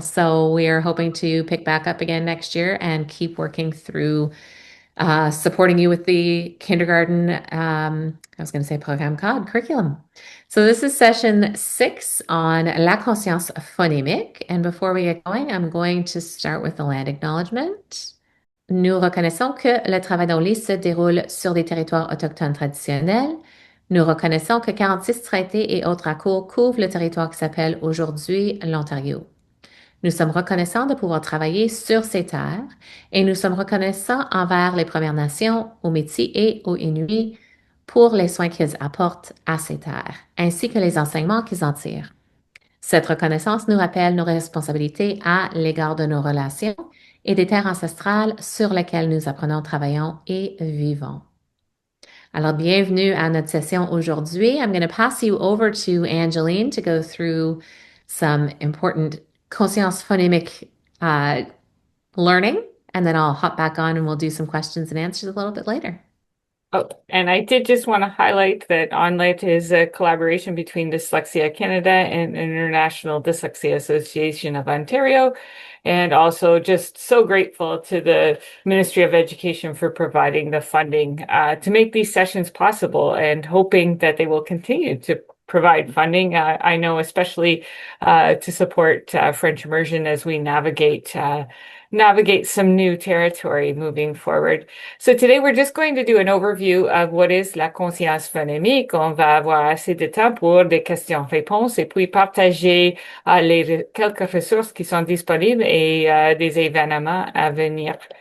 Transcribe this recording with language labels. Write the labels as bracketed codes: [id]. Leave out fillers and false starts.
[en] So we are hoping to pick back up again next year and keep working through supporting you with the kindergarten, I was going to say programme code, curriculum. So this is session 6 on la conscience phonemique. And before we get going, I'm going to start with the land acknowledgement. [fr] Nous reconnaissons que le travail d'ONlit se déroule sur des territoires autochtones traditionnels. Nous reconnaissons que 46 traités et autres accords couvrent le territoire qui s'appelle aujourd'hui l'Ontario. Nous sommes reconnaissants de pouvoir travailler sur ces terres et nous sommes reconnaissants envers les Premières Nations, aux Métis et aux Inuits pour les soins qu'ils apportent à ces terres, ainsi que les enseignements qu'ils en tirent. Cette reconnaissance nous rappelle nos responsabilités à l'égard de nos relations et des terres ancestrales sur lesquelles nous apprenons, travaillons et vivons. Alors, bienvenue à notre session aujourd'hui. [en] I'm going to pass you over to Angeline to go through some important conscience phonemic learning, and then I'll hop back on and we'll do some questions and answers a little bit later. Oh, and I did just want to highlight that ONlit is a collaboration between Dyslexia Canada and International Dyslexia Association of Ontario, and also just so grateful to the Ministry of Education for providing the funding to make these sessions possible, and hoping that they will continue to provide funding. I know especially to support French immersion as we navigate some new territory moving forward. So today we're just going to do an overview of what is la conscience phonemique. [fr] On va avoir assez de temps pour des questions-réponses et puis partager quelques ressources qui sont disponibles et des événements à venir.